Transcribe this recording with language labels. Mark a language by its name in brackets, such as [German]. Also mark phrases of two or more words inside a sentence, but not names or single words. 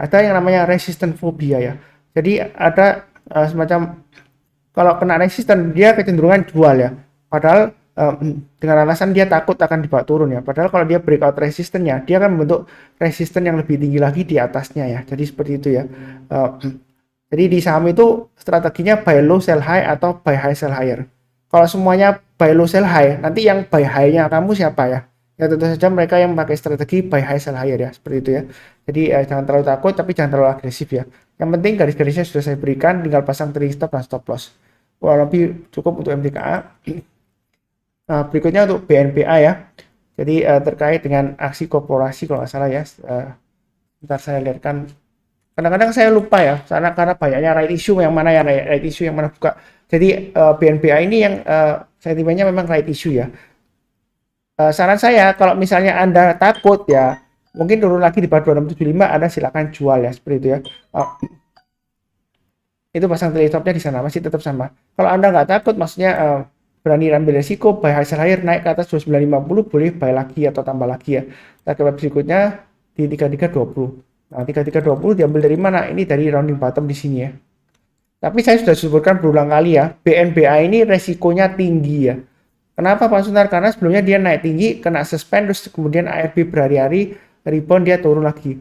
[Indonesian] Ada yang namanya resisten phobia ya. Jadi ada semacam kalau kena resisten dia kecenderungan jual ya. Padahal dengan alasan dia takut akan dibawa turun ya. Padahal kalau dia breakout resistennya, dia akan membentuk resisten yang lebih tinggi lagi di atasnya ya. Jadi seperti itu ya. Jadi di saham itu strateginya [English] buy low sell high [Indonesian] atau [English] buy high sell higher. [Indonesian] Kalau semuanya [English] buy low sell high, [Indonesian] nanti yang [English] buy high- [Indonesian] nya kamu siapa ya? Ya tentu saja mereka yang pakai strategi [English] buy high sell higher [Indonesian] ya, seperti itu ya. Jadi jangan terlalu takut tapi jangan terlalu agresif ya. Yang penting garis-garisnya sudah saya berikan, tinggal pasang [English] trailing stop [Indonesian] dan [English] stop loss. [Indonesian] Kurang lebih cukup untuk MTKA. Nah, berikutnya untuk BNPA ya. Jadi terkait dengan aksi korporasi kalau nggak salah ya. Ntar saya lihatkan. Kadang-kadang saya lupa ya, karena banyaknya [English] right issue [Indonesian] yang mana ya [English] right issue [Indonesian] yang mana buka. Jadi BNPA ini yang sentimennya memang [English] right issue [Indonesian] ya. Saran saya kalau misalnya Anda takut ya, mungkin turun lagi di bawah 2675 Anda silakan jual ya seperti itu ya. Itu pasang [English] trailing stopnya [Indonesian] di sana masih tetap sama. Kalau Anda nggak takut, maksudnya berani ambil resiko, [English] buy high sell higher [Indonesian] naik ke atas 2950 boleh buy lagi atau tambah lagi ya. Target berikutnya di 3320. Nah, 3320 diambil dari mana? Ini dari [English] rounding bottom [Indonesian] di sini ya. Tapi saya sudah sebutkan berulang kali ya, BNBA ini resikonya tinggi ya. Kenapa Pak Sunar? Karena sebelumnya dia naik tinggi, kena suspend, terus kemudian ARB berhari-hari, rebound dia turun lagi.